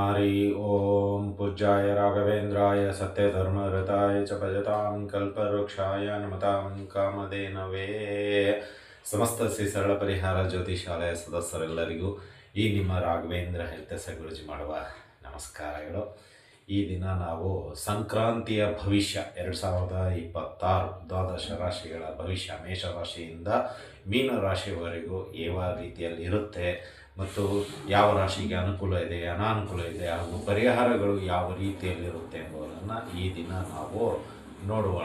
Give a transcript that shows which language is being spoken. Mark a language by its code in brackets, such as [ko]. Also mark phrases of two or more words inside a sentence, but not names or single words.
[sa] हरि ओम पूज्याय राघवेन्द्राय सत्यधर्मरताय च भजतां कल्पवृक्षाय नमतां ಕಾಮಧೇನವೇ. [kn] ಸಮಸ್ತ ಶ್ರೀ ಸರಳ ಪರಿಹಾರ ಜ್ಯೋತಿಷಾಲಯ ಸದಸ್ಯರೆಲ್ಲರಿಗೂ ಈ ನಿಮ್ಮ ರಾಘವೇಂದ್ರ ಹೆಲ್ತೆಸ ಗುರುಜಿ ಮಾಡುವ ನಮಸ್ಕಾರಗಳು. ಈ ದಿನ ನಾವು ಸಂಕ್ರಾಂತಿಯ ಭವಿಷ್ಯ 2026 ದ್ವಾದಶ ರಾಶಿಗಳ ಭವಿಷ್ಯ, ಮೇಷರಾಶಿಯಿಂದ ಮೀನ ರಾಶಿಯವರೆಗೂ ಯಾವ ರೀತಿಯಲ್ಲಿ ಇರುತ್ತೆ ಮತ್ತು ಯಾವ ರಾಶಿಗೆ ಅನುಕೂಲ ಇದೆ, ಅನಾನುಕೂಲ ಇದೆ, ಹಾಗೂ ಪರಿಹಾರಗಳು ಯಾವ ರೀತಿಯಲ್ಲಿರುತ್ತೆ ಎಂಬುದನ್ನು ಈ ದಿನ ನಾವು ನೋಡೋಣ.